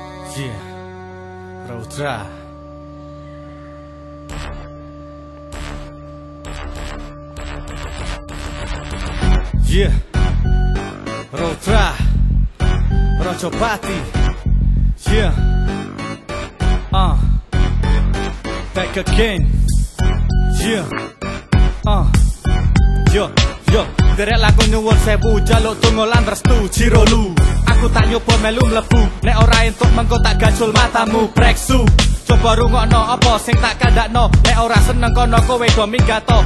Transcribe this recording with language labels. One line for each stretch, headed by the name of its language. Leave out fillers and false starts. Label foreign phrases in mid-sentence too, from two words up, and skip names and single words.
English: Yeah, Raudra. Yeah, Raudra, Rajapati. Yeah, back again. Yeah,
Javanese: yo, derek laku nyuwun sewu, jaluk donga lan restu jiro lu. Aku tak nyoba melu mlebu, nek ora entuk mengko tak gajul matamu breksu. Coba rungokno apa sing tak kandakno, nek ora seneng kono kowe do minggato.